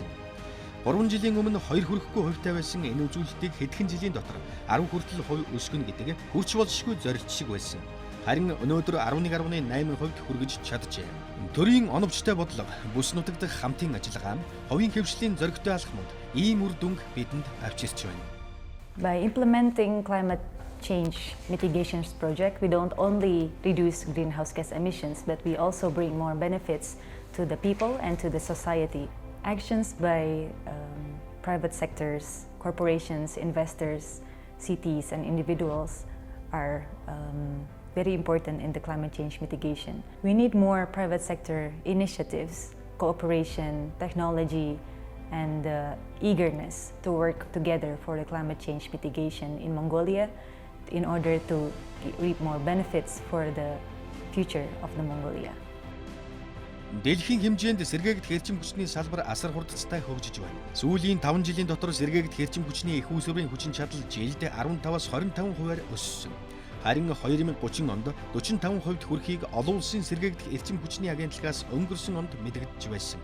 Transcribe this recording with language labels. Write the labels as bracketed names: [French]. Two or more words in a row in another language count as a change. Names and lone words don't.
[Mongolian] 3 жилийн өмнө 2 хүрэхгүй хувьтай байсан энэ үзүүлэлтийг хэдхэн жилийн дотор 10 хүртэл хувь өсгөнө гэдэг хүрч болшгүй зорилт шиг байсан. Харин өнөөдөр 11.8% хүргэж чаджээ. Төрийн оновчтой бодлого, бүс нутагдах хамтын ажиллагаа, хувийн хөгжлийн зоригтой алхмууд ийм үр дүнг бидэнд авчирч байна. [English] By implementing climate change mitigation project, we don't only reduce greenhouse gas emissions, but we also bring more benefits to the people and to the society. Actions by private sectors, corporations, investors, cities, and individuals are very important in the climate change mitigation. We need more private sector initiatives, cooperation, technology, and eagerness to work together for the climate change mitigation in Mongolia in order to reap more benefits for the future of the Mongolia. [Mongolian] Дэлхийн хэмжээнд сэргээгдэх эрчим хүчний салбар асар хурдцтай хөгжиж байна. Сүүлийн 5 жилийн дотор сэргээгдэх эрчим хүчний их үүсвэрийн хүчин чадал жилд 15-аас 25%-аар өссөн. Харин 2030 онд 45% хүрэхийг олон улсын сэргээгдэх эрчим хүчний агентлагаас өнгөрсөн онд мэдэгдэж байсан.